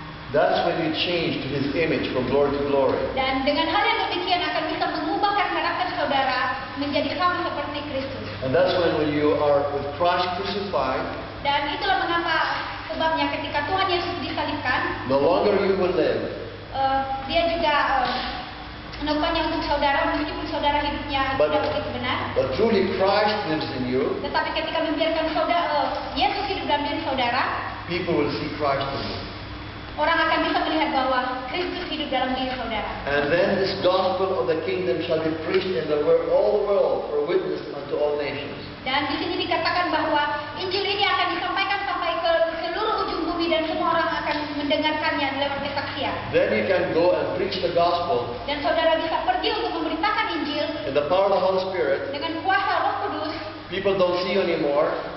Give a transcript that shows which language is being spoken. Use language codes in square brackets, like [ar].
[en] that's when you change to His image from glory to glory. [id] dan dengan hal yang demikian akan bisa mengubahkan karakter saudara menjadi sama seperti Kristus. [en] And that's when you are with Christ crucified, [id] Dan itulah mengapa sebabnya ketika Tuhan Yesus disalibkan, [en] no longer you will live, [id] dia juga melakukannya untuk saudara meskipun saudara hidupnya tidak begitu benar. [en] but truly Christ lives in you. [id] Tetapi ketika membiarkan saudara Yesus hidup dalam diri saudara, [en] People will see Christ in you. [id] orang akan bisa melihat bahwa Kristus hidup dalam diri saudara. [en] And then this gospel of the kingdom shall be preached in all the world for witness unto all nations. [id] Dan di sini dikatakan bahwa Injil ini akan disampaikan sampai ke seluruh ujung bumi dan semua orang akan mendengarkannya lewat kesaksian. [en] Then you can go and preach the gospel [id] Dan saudara bisa pergi untuk memberitakan Injil [en] in the power of the Holy Spirit. [id] dengan kuasa Roh Kudus. [en] People don't see you anymore,